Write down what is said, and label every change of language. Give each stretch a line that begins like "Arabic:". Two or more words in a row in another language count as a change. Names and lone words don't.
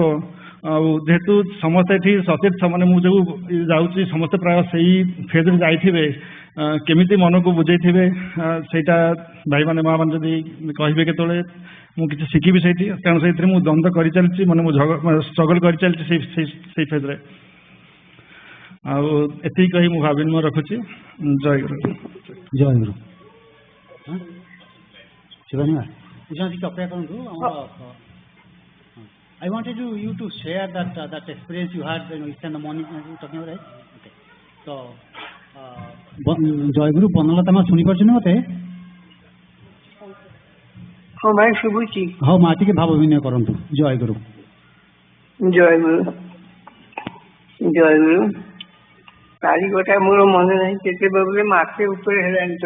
Odia: ଆଉ ଯେହେତୁ ସମସ୍ତେ ଏଠି ସଚେତ, ମାନେ ମୁଁ ଯୋଉ ଯାଉଛି ସମସ୍ତେ ପ୍ରାୟ ସେଇ ଫେଜ୍ରେ ଯାଇଥିବେ, କେମିତି ମନକୁ ବୁଝେଇଥିବେ ସେଇଟା ଭାଇମାନେ ମାଆମାନେ ଯଦି କହିବେ କେତେବେଳେ ମୁଁ କିଛି ଶିଖିବି ସେଇଠି। କାରଣ ସେଇଥିରେ ମୁଁ ଦ୍ୱନ୍ଦ୍ୱ କରିଚାଲିଛି, ମାନେ ମୁଁ ଷ୍ଟ୍ରଗଲ୍ କରିଚାଲିଛି ସେଇ ଫେଜ୍ରେ। ଆଉ ଏତିକି କହି ମୁଁ ଭାବିନିମୟ ରଖୁଛି। ଜୟ ଗୁରୁ। ଜୟ ଗୁରୁ। ଶିବାନୀ ଟିକେ ଅପେକ୍ଷା କରନ୍ତୁ।
English: I wanted you to share that experience you had when you spent the morning talking about, right? Okay. So,
Odia: ଜୟ ଗୁରୁ। ବନଲତା ମା ଶୁଣି ପାରୁଛନ୍ତି ମତେ? ହଁ ଭାଇ ଶୁଭୁଛି। ହଉ ମା ଟିକେ ଭାବ ବିନୟ କରନ୍ତୁ। ଜୟ ଗୁରୁ। ଜୟ ଗୁରୁ। ଜୟ ଗୁରୁ। ତାରିଖଟା ମୋର ମନେ ନାହିଁ, କେତେବେଳେ ମାସେ ଉପରେ ହେଲାଣି ତ।